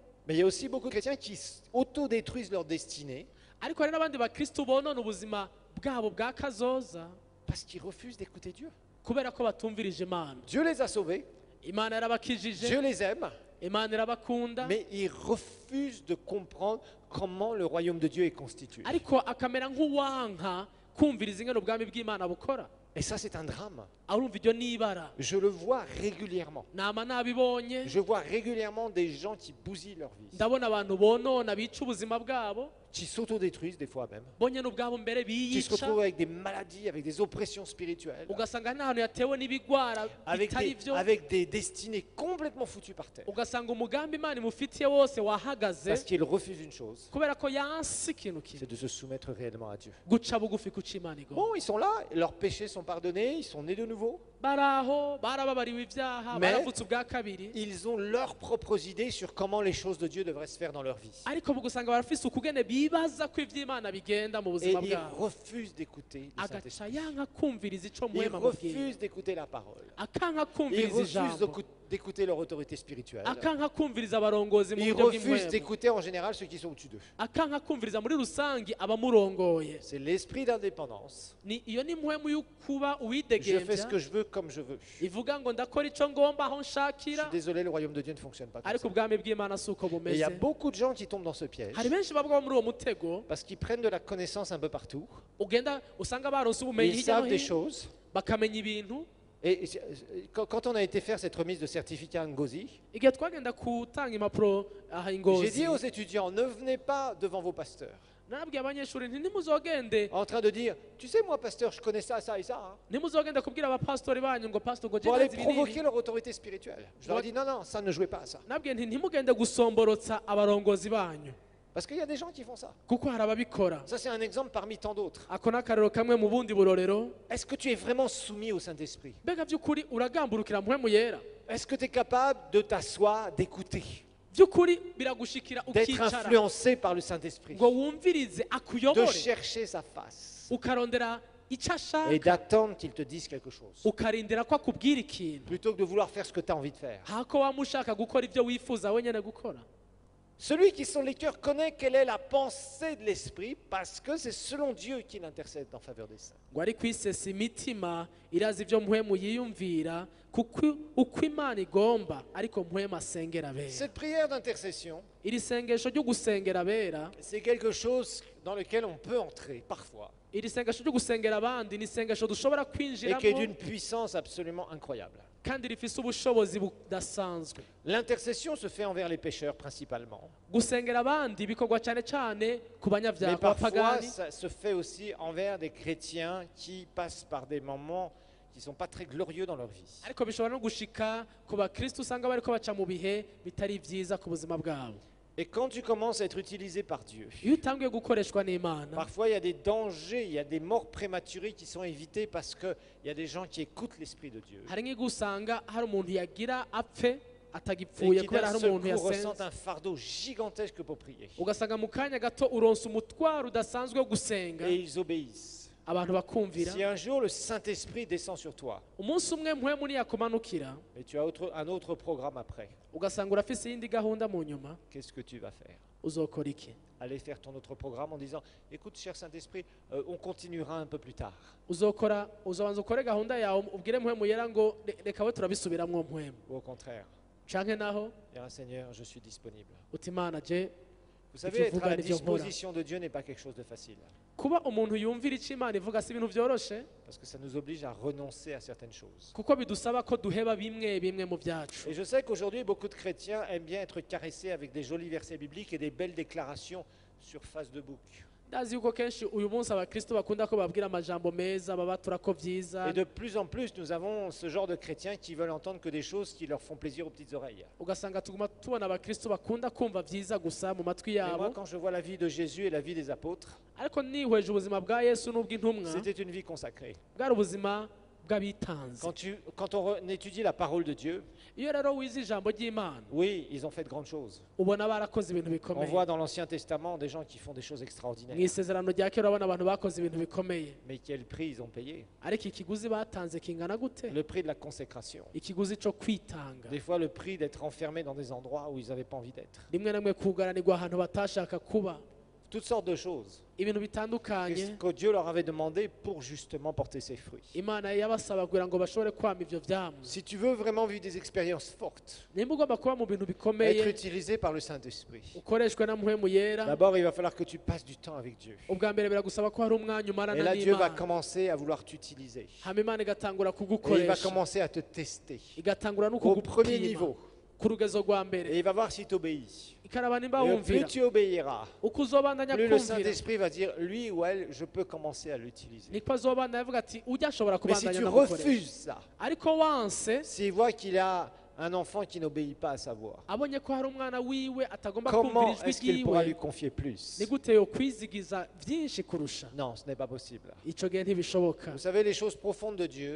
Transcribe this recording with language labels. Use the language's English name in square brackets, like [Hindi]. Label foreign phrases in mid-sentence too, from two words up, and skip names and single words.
[French] Mais il y a aussi beaucoup de chrétiens qui autodétruisent leur destinée [Rundi] ariko hari n'abandi bakristo bonona ubuzima bwabo bwa kazoza [French] parce qu'ils refusent d'écouter Dieu. [Rundi] kubera ko batumvirije Imana. [French] Dieu les a sauvés, [Rundi] Imana yarabakijije, [French] Dieu les aime, [Rundi] Imana irabakunda, [French] mais ils refusent de comprendre comment le royaume de Dieu est constitué. [Rundi] ariko akamera nk'uwanka kumviriza ingene ubwami bw'Imana bukora. [French] Et ça, c'est un drame. [Rundi] Arumva iryo nibara. [French] Je le vois régulièrement. [Rundi] Nama nabibonye, [French] Je vois régulièrement des gens qui bousillent leur vie, [Rundi] ndabona abantu bonona bica ubuzima bwabo, [French] qui s'autodétruisent des fois même, [Rundi] bonye n'ubwabo mbere [French] qui se [Rundi] biyica, [French] retrouvent avec des maladies, avec des oppressions spirituelles, [Rundi] ugasanga n'ahantu yatewe n'ibigwara bitari byo, [French] avec des destinées complètement foutues par terre. [Rundi] ugasanga umugambi Imana imufitiye wose wahagaze [French] Parce qu'ils refusent une chose, [Rundi] kubera ko yansi ikintu kimwe, [French] c'est de se soumettre réellement à Dieu. [Rundi] guca bugufi ku cyo Imana igomba. [French] Bon, ils sont là, leurs péchés sont pardonnés, ils sont nés de nouveau. [Rundi] Baraho barababariwe ibyaha, [French] Mais- [Rundi] baravutse ubwa kabiri, [French] Ils ont leurs propres idées sur comment les choses de Dieu devraient se faire dans leur vie. [Rundi] ariko ugasanga barafise ukugene bibaza ko iby'Imana bigenda mu [French] Et [Rundi] buzima [French] ils [Rundi] bwabo, [French] refusent d'écouter le [Rundi] agaca [French] Saint-Esprit. [Rundi] yanka kumviriza ico [French] Ils [Rundi] muhema mubwira, [French] refusent d'écouter la parole. [Rundi] akanka [French] Ils [Rundi] kumviriza [French] refusent [Rundi] ijambo, [French] d'écouter leur autorité spirituelle. [Rundi] akanka kumviriza abarongozi mu [French] Ils [Rundi] buryo [French] refusent [Rundi] bw'impwemu, [French] d'écouter en général ceux qui sont au-dessus d'eux. [Rundi] akanka kumviriza muri rusange abamurongoye. [French] C'est l'esprit d'indépendance. [Rundi] Iyo ni impwemu y'ukuba [French] Je fais ce [Rundi] uwidegembya, [French] que je veux comme je veux. Je [Rundi] ivuga ngo ndakora ico ngomba aho [French] suis [Rundi] nshakira, [French] désolé, le royaume de Dieu ne fonctionne pas comme [Rundi] ariko [French] ça. [Rundi] ubwami bw'Imana si uko [French] Et il [Rundi] bumeze. [French] y a beaucoup de gens qui tombent dans ce piège [Rundi] Hari benshi bagwa muri uwo mutego, [French] parce qu'ils prennent de la connaissance un peu partout. [Rundi] ugenda usanga baronse ubumenyi [French] Ils [Rundi] hirya no [French] savent des [Rundi] hino, [French] choses. [Rundi] bakamenya ibintu. [French] Et quand on a été faire cette remise de certificat à Ngozi, [Rundi] Igihe twagenda gutanga impapuro aha [French] j'ai [Rundi] Ingozi, [French] dit aux étudiants, ne venez pas devant vos pasteurs [Rundi] narabwiye abanyeshuri nti ntimuzogende [French] en train de dire, tu sais moi pasteur, je connais ça, ça et ça, hein, [Rundi] ntimuzogende kubwira abapasitori banyu ngo pastor ngo [French] pour aller [Rundi] jendazi [French] provoquer [Rundi] binini. [French] leur autorité spirituelle. Je leur ai dit, non, non, ça ne jouez pas à ça. [Rundi] Nabwiye nti ntimugende gusomborotsa abarongozi banyu [French] Parce qu'il y a des gens qui font ça. [Rundi] kuko hari ababikora. [French] Ça, c'est un exemple parmi tant d'autres. [Rundi] Ako ni akarero kamwe mu bundi burorero. [French] Est-ce que tu es vraiment soumis au Saint-Esprit? [Rundi] Mbega by'ukuri uragamburukira mpwemu yera, [French] Est-ce que tu es capable de t'asseoir, d'écouter, [Rundi] by'ukuri biragushikira [French] d'être [Rundi] ukicara [French] influencé par le Saint-Esprit, [Rundi] ngo wumvirize [French] de [Rundi] akuyobore, [French] chercher sa face [Rundi] ukarondera icyo [French] et [Rundi] ashaka, [French] d'attendre qu'il te dise quelque chose, [Rundi] ukarindira ko akubwira ikintu, [French] plutôt que de vouloir faire ce que tu as envie de faire? [Rundi] hako waba ushaka gukora ibyo wifuza wenyine gukora. [French] Celui qui sont les cœurs connaît quelle est la pensée de l'Esprit parce que c'est selon Dieu qu'il intercède en faveur des saints. [Rundi] ngo ari kwisesa imitima irazi ibyo mpwemu yiyumvira kuko uko Imana igomba ariko mpwemu asengera abera. [French] Cette prière d'intercession, [Rundi] Iri sengesho ryo gusengera abera, [French] c'est quelque chose dans lequel on peut entrer parfois [Rundi] iri sengesho ryo gusengera abandi ni isengesho dushobora [French] et qui est [Rundi] kwinjiramo [French] d'une puissance absolument incroyable. [Rundi] kandi rifise ubushobozi budasanzwe. [French] L'intercession se fait envers les pécheurs principalement, [Rundi] Gusengera abandi bikorwa cyane cyane ku [French] mais [Rundi] banyabyaha [French] parfois [Rundi] b'abapagani, [French] ça se fait aussi envers des chrétiens qui passent par des moments qui ne sont pas très glorieux dans leur vie. [Rundi] ariko bishobora no gushika ku bakristo usanga bariko baca mu bihe bitari byiza ku buzima bwabo. [French] Et quand tu commences à être utilisé par Dieu, [Rundi] Iyo utangiye gukoreshwa n'Imana, [French] parfois il y a des dangers, il y a des morts prématurées qui sont évitées parce qu'il y a des gens qui écoutent l'Esprit de Dieu [Rundi] hari nk'igihe usanga hari umuntu yagira apfe [French] et [Rundi] atagipfuye [French] qui [Rundi] kubera [French] d'un [Rundi] hari [French] seul [Rundi] umuntu [French] coup ressentent [Rundi] yasenze, [French] un fardeau gigantesque pour prier. [Rundi] ugasanga mu kanya gato uronse umutwaro udasanzwe wo gusenga, [French] Et ils obéissent. [Rundi] abantu bakumvira. [French] Si un jour le Saint-Esprit descend sur toi, [Rundi] Umunsi umwe mpwemu niyakumanukira, [French] et tu as un autre programme après, [Rundi] ugasanga urafise iyindi gahunda mu nyuma, [French] qu'est-ce que tu vas faire? [Rundi] uzokora iki? [French] Aller faire ton autre programme en disant, écoute cher Saint-Esprit, on continuera un peu plus tard. [Rundi] uzobanza ukore gahunda yawe ubwire mpwemu yera ngo reka we turabisubiramwo mpwemu, [French] Ou au contraire, [Rundi] canke naho [French] dire un Seigneur, je suis disponible. [Rundi] uti Imana je. [French] Vous savez, être à la Dieu, voilà. disposition de Dieu n'est pas quelque chose de facile, [Rundi] Kuba umuntu yumvira icyo Imana ivuga si ibintu byoroshe, [French] parce que ça nous oblige à renoncer à certaines choses. [Rundi] kuko bidusaba ko duheba bimwe bimwe mu byacu. [French] Et je sais qu'aujourd'hui, beaucoup de chrétiens aiment bien être caressés avec des jolis versets bibliques et des belles déclarations sur Facebook. [Rundi] Ndazi yuko kenshi uyu munsi abakristo bakunda ko babwira amajambo meza babatura ko byiza, [French] Et de plus en plus, nous avons ce genre de chrétiens qui veulent entendre que des choses qui leur font plaisir aux petites oreilles. [Rundi] ugasanga tuguma tubona abakristo bakunda kumva byiza gusa mu matwi [French] Et moi, [Rundi] yabo, [French] quand je vois la vie de Jésus et la vie des apôtres, [Rundi] ariko nihweje ubuzima bwa Yesu n'ubw'intumwa [French] c'était une vie consacrée. [Rundi] bwari ubuzima bw'abitanze. [French] Quand on étudie la parole de Dieu, [Rundi] Iyo rero wize ijambo ry'Imana [French] oui, ils ont fait de grandes choses. [Rundi] ubona barakoze ibintu [French] On [Rundi] bikomeye. [French] voit dans l'Ancien Testament des gens qui font des choses [Rundi] Mu [French] extraordinaires. [Rundi] isezerano rya kera urabona abantu bakoze ibintu bikomeye, [French] Mais quel prix ils ont payé? [Rundi] ariko ikiguzi batanze kingana gute? [French] Le prix de la consécration. [Rundi] Ikiguzi cyo kwitanga. [French] Des fois, le prix d'être enfermé dans des endroits où ils n'avaient pas envie d'être. [Rundi] Rimwe na rimwe kugaranirwa ahantu batashaka kuba, [French] Toutes sortes de choses. [Rundi] ibintu [French] Et [Rundi] bitandukanye [French] ce que Dieu leur avait demandé pour justement porter ses fruits. [Rundi] Imana yabasaba kugira ngo bashobore kwama ivyo vyamwa. [French] Si tu veux vraiment vivre des expériences fortes, [Rundi] Nimba ugomba kuba mu bintu [French] être [Rundi] bikomeye [French] utilisé par le Saint-Esprit, [Rundi] ukoreshwe na mpwemu yera, [French] d'abord, il va falloir que tu passes du temps avec Dieu. [Rundi] ubwa mbere biragusaba ko hari umwanya [French] Et [Rundi] umarana [French] là, Dieu va [Rundi] n'Imana, [French] commencer à vouloir t'utiliser. [Rundi] hama Imana igatangura [French] Et il va [Rundi] kugukoresha, [French] commencer à te tester [Rundi] igatangura no [French] au premier [Rundi] kugupima [French] niveau. [Rundi] ku rugezo rwa [French] Et [Rundi] mbere, [French] il va voir si tu obéis. [Rundi] ikaraba nimba [French] Et plus [Rundi] wumvira. [French] tu obéiras, [Rundi] Uko uzobandanya [French] plus le [Rundi] kumvira [French] Saint-Esprit va dire, lui ou elle, je peux commencer à l'utiliser. [Rundi] niko azobandanya avuga ati ujya ashobora [French] Mais si [Rundi] kubandanya [French] tu [Rundi] namukoresha. [French] refuses ça, [Rundi] Ariko wanse [French] s'il voit qu'il a un enfant qui n'obéit pas à sa voix, [Rundi] abonye ko hari umwana wiwe atagomba kumvira [French] comment [Rundi] ijwi [French] est-ce qu'il pourra lui [Rundi] ryiwe, [French] confier plus? [Rundi] ni gute yo kwizigiza byinshi kurusha? [French] Non, ce n'est pas possible. [Rundi] Ico gihe ntibishoboka. [French] Vous savez, les choses profondes de Dieu